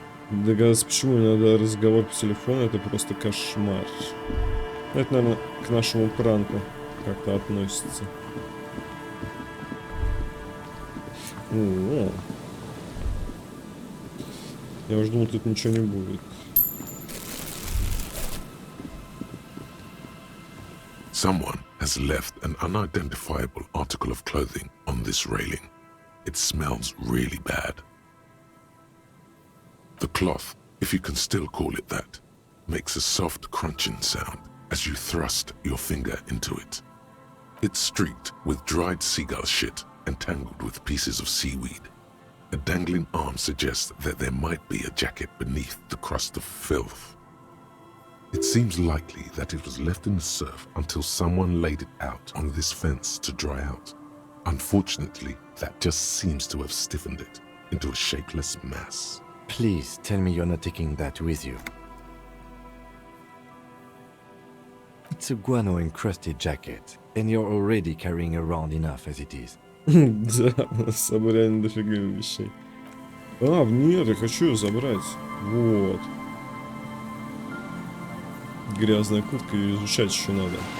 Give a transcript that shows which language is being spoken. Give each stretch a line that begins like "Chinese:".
Russian: Догадаться, почему иногда разговор по телефону — это просто кошмар. Это, наверное, к нашему пранку как-то относится. О-о-о. Я уже думал, тут ничего не будет.
English: Someone has left an unidentifiable article of clothing on this railing. It smells really bad. The cloth, if you can still call it that, makes a soft crunching sound as you thrust your finger into it. It's streaked with dried seagull shit and tangled with pieces of seaweed. A dangling arm suggests that there might be a jacket beneath the crust of filth. It seems likely that it was left in the surf until someone laid it out on this fence to dry out. Unfortunately, that just seems to have stiffened it into a shapeless mass. Please tell me you're not taking that with you. It's a guano-encrusted jacket, and you're already carrying around enough as it is.
Russian: Да, с собой реально дофига вещей. А, нет, я хочу ее забрать. Вот. Грязная куртка, ее изучать еще надо.